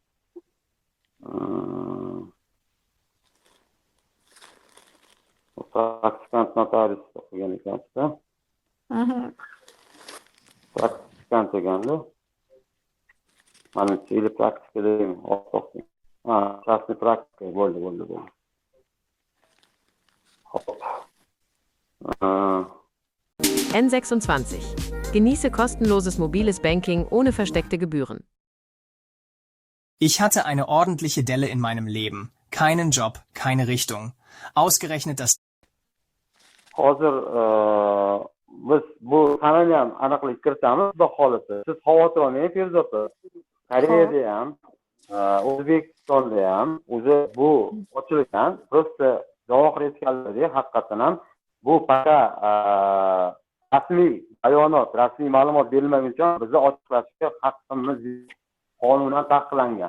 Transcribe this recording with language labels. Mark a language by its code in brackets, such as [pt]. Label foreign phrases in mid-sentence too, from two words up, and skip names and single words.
[uz] Praktikant notarius o'qigan ekansiz-da? Praktikant ekanda. Mana chili praktikada o'qib. Частный praktika bo'ldi. Hop. [de] N26. Genieße kostenloses mobiles Banking ohne versteckte Gebühren. Ich hatte eine ordentliche Delle in meinem Leben. Keinen Job, keine Richtung. Ausgerechnet das... [uz] Hozir biz bu sanani ham aniqlik kiritamiz, xudo xolisa. Siz xavotir olmang, Feruza opa. Koreyada ham, O'zbekistonda ham o'zi bu ochilgan, просто javob aytganlar haqiqatan ham bu faqat rasmiy bayonot, rasmiy ma'lumot berilmaguncha bizni ochiqlashga haqqimiz qonunan taqiqlangan.